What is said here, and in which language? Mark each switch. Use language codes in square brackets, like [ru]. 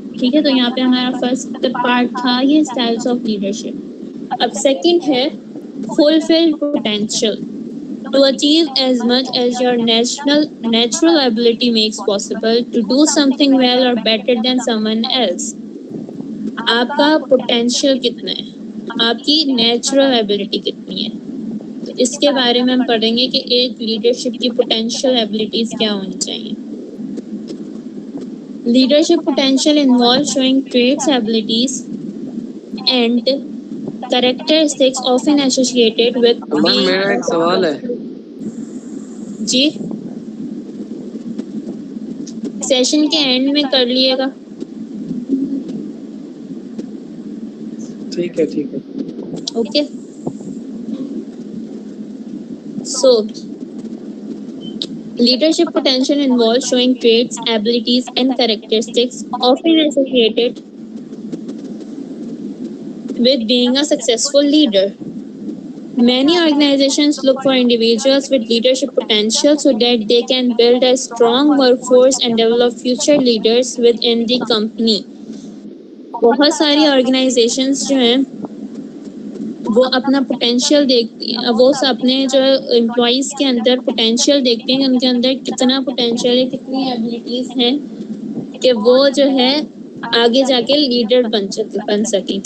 [ur] ٹھیک ہے, تو یہاں پہ ہمارا فرسٹ پارٹ تھا یہ اسٹائلس آف لیڈرشپ. اب سیکنڈ ہے فلفل potential. [en] To achieve as much as your natural ability makes possible, to do something well or better than someone else. [ur] آپ کا پوٹینشیل کتنا ہے, آپ کی نیچرل ایبلٹی کتنی ہے. تو اس کے بارے میں ہم پڑھیں گے کہ ایک لیڈرشپ کی پوٹینشیل ایبلٹیز کیا ہونی چاہیے. [en] leadership potential involve showing traits, abilities and characteristics often associated with امن being [ur] میرا [en] a [ur] ایک سوال ہے. جی سیشن کے اینڈ میں کر لیے گا. ٹھیک ہے ٹھیک ہے. [en] Okay, so leadership potential involves showing traits, abilities, and characteristics often associated with being a successful leader. Many organizations look for individuals with leadership potential so that they can build a strong workforce and develop future leaders within the company. [ur] بہت ساری organisations جو ہیں وہ اپنا potential دیکھتی ہیں, وہ اپنے جو امپلائیز کے اندر پوٹینشیل دیکھتے ہیں کہ ان کے اندر کتنا پوٹینشیل ہے, کتنی ایبلٹیز ہیں کہ وہ جو ہے آگے جا کے لیڈر بن سکیں.